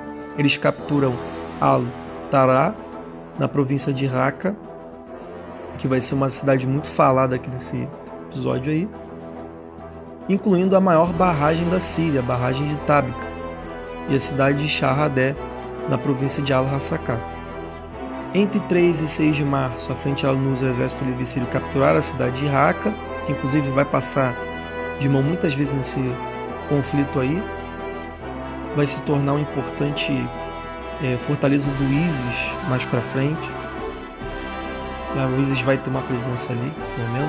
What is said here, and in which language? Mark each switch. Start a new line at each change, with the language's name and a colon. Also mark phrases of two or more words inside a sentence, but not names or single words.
Portuguese: Eles capturam Al-Tara, na província de Raqqa, que vai ser uma cidade muito falada aqui nesse episódio aí, incluindo a maior barragem da Síria, a barragem de Tabqa, e a cidade de Shahadeh, na província de Al-Hasakah. Entre 3 e 6 de março, a frente al-Nusra e o Exército Livre Sírio capturaram a cidade de Raqqa, que inclusive vai passar de mão muitas vezes nesse conflito aí, vai se tornar um importante fortaleza do ISIS mais para frente. O ISIS vai ter uma presença ali, pelo menos.